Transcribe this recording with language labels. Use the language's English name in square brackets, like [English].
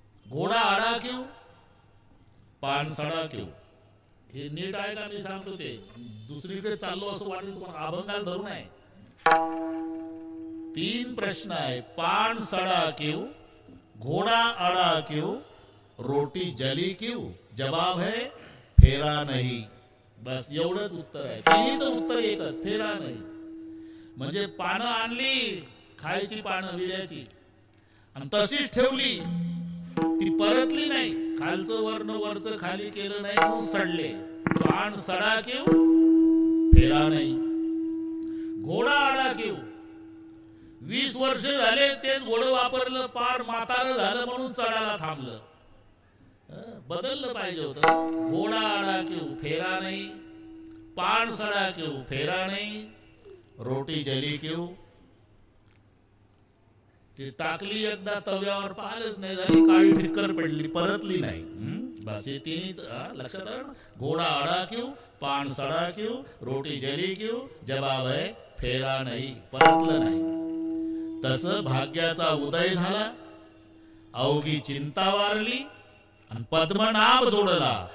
[Hindi] घोडा आडा क्यों, पान सडा क्यों. [Marathi] हे नीट आहे का मी सांगतो ते? दुसरीकडे चाललो असं वाटेल तुम्हाला, अभंगाला धरून आहे. 3 प्रश्न आहे. [Hindi] पान सडा क्यों, घोडा आडा क्यों, रोटी जली क्यों. जवाब है फेरा नहीं. [Marathi] बस एवढंच उत्तर आहे. तिन्हीचं उत्तर एकच, फेरा नाही. म्हणजे पानं आणली, खायची पानं विड्याची, आणि तशीच ठेवली, ती परतली नाही. खालचं वरनं वरचं खाली केलं नाही म्हणून सडले. [Hindi] पान सडा क्यों, [Marathi] फेरा नाही. [Hindi] घोडा आडा क्यों, [Marathi] 20 वर्ष झाले तेच घोडं वापरलं, पार म्हातारं झालं म्हणून चढायला थांबलं. बदललं पाहिजे होतं. [Hindi] घोडा आडा क्यों, [Marathi] फेरा नाही. [Hindi] पान सडा क्यों, [Marathi] फेरा नाही. [Hindi] रोटी जली क्यों. [Marathi] ती टाकली एकदा तव्यावर, पाहिलंच नाही, झाली काळी ठिक्कर पडली, परतली नाही. बस हे 3च लक्षात आलं. [Hindi] घोडा आडा क्यों, पान सडा क्यों, रोटी जली क्यों. जवाब है [Marathi] फेरा नाही, परतलं नाही. तसं भाग्याचा उदय झाला, अवघी चिंता वारली, आणि पद्मनाभ जोडला.